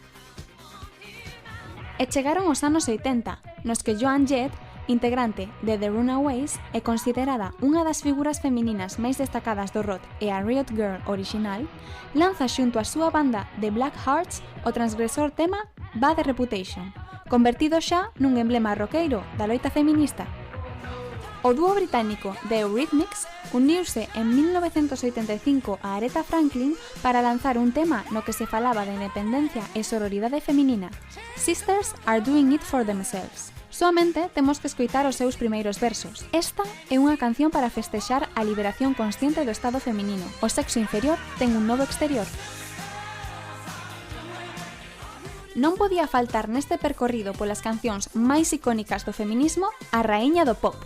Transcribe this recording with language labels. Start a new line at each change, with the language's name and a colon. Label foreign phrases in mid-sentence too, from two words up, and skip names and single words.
Galician: E chegaron os anos 80, nos que Joan Jett, integrante de The Runaways, é considerada unha das figuras femininas máis destacadas do rock e a Riot Girl original, lanza xunto a súa banda The Black Hearts o transgresor tema Bad Reputation, convertido xa nun emblema roqueiro da loita feminista. O dúo británico The Eurythmics uniuse en 1985 a Aretha Franklin para lanzar un tema no que se falaba de independencia e sororidade feminina.
English: Sisters are doing it for themselves.
Galician: Soamente temos que escoitar os seus primeiros versos. Esta é unha canción para festexar a liberación consciente do estado feminino. O sexo inferior ten un novo exterior. Non podía faltar neste percorrido polas cancións máis icónicas do feminismo a raíña do pop.